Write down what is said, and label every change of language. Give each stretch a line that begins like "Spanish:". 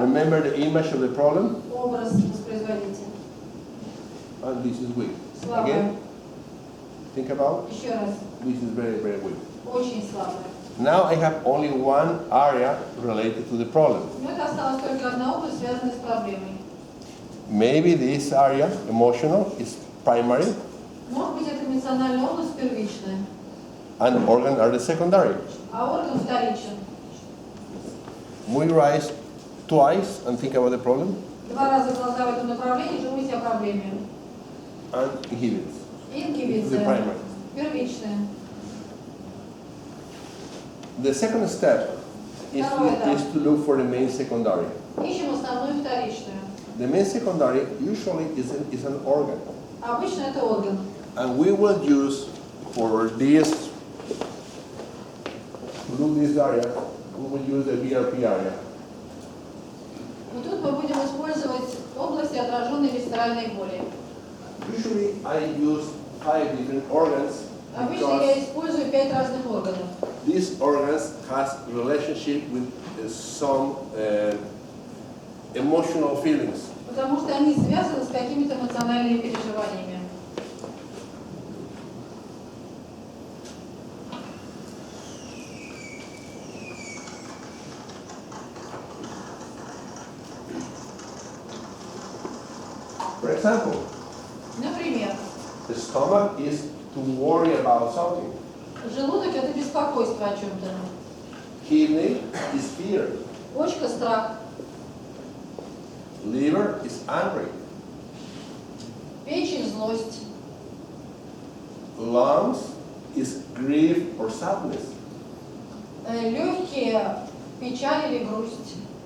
English: Remember the image of the problem.
Russian: Образ воспроизводите.
English: And this is weak.
Russian: Слабое.
English: Again, think about.
Russian: Еще раз.
English: This is very, very weak.
Russian: Очень слабое.
English: Now I have only one area related to the problem.
Russian: Но это осталась только одна область, связанная с проблемой.
English: Maybe this area, emotional, is primary
Russian: Может быть, это эмоциональная область первичная,
English: and organ are the secondary.
Russian: а орган вторичен.
English: Move your eyes twice and think about the problem
Russian: Два раза глаза в этом направлении, думайте о проблеме.
English: and inhibits. The
Russian: Ингибиция.
English: primary.
Russian: Первичная.
English: The second step is to look for the main secondary.
Russian: Ищем основную и вторичную.
English: The main secondary usually is an organ.
Russian: Обычно это орган.
English: And we will use for this, to do this area, we will use the BRP area.
Russian: И тут мы будем использовать области, отраженной висцеральной боли.
English: Usually I use 5 different organs
Russian: Обычно я
English: because
Russian: использую 5 разных органов.
English: these organs has relationship with some emotional feelings.
Russian: Потому что они связаны с какими-то эмоциональными переживаниями.
English: For example,
Russian: Например,
English: The stomach is to worry about something.
Russian: Желудок – это беспокойство о чем-то.
English: Kidney is fear.
Russian: Почка – страх.
English: Liver is angry.
Russian: Печень – злость.
English: Lungs is grief or sadness.
Russian: Легкие – печаль или грусть.